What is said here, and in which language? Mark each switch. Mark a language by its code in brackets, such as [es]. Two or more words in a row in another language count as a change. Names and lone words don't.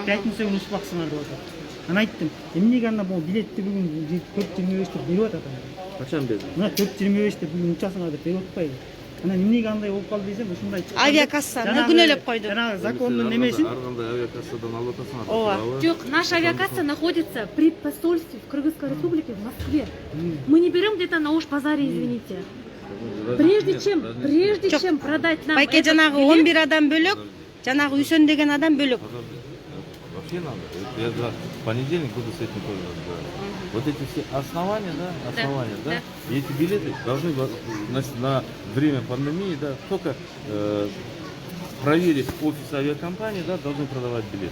[ky] Пятница күнү ушпаксыңар деп атат. Анан айттым, эмнеге анда бул билетти бүгүн 4.25 деп берип атат. Качан берди? Мына 4.25 деп бүгүн учасыңар деп берип атпайбы? Анан эмнеге андай болуп калды десем, ушундай Авиакассаны күнөөлөп койду. Жанагы закондун немесин. Ар кандай авиакассадан алып атасыңар. Ооба. Жок, [ru] наша авиакасса находится при посольстве в Кыргызской республике в Москве. Мы не берем где-то на Ош-базаре, извините. Прежде чем продать нам [ky] Байке [ru] этот [ky] жанагы билет, 11 адам бөлөк, жанагы Үсөн деген адам бөлөк. [ru] Вообще надо. Я в понедельник буду с этим тоже разбираться. Вот эти все основания, да, и эти билеты должны на время пандемии, да, только проверив офис авиакомпании, да, должны продавать билет.